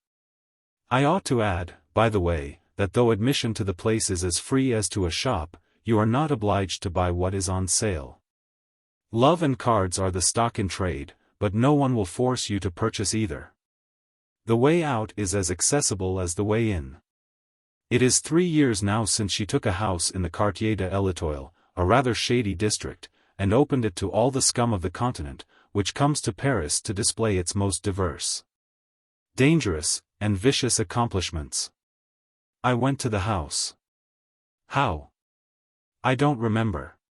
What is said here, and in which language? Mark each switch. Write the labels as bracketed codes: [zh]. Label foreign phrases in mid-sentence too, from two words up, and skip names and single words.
[en] I ought to add, by the way, that though admission to the place is as free as to a shop, you are not obliged to buy what is on sale. Love and cards are the stock in trade, but no one will force you to purchase either. The way out is as accessible as the way in. It is 3 years now since she took a house in the Quartier de l'Etoile, a rather shady district, and opened it to all the scum of the continent, which comes to Paris to display its most diverse, dangerous, and vicious accomplishments. I went to the house. How? I don't remember.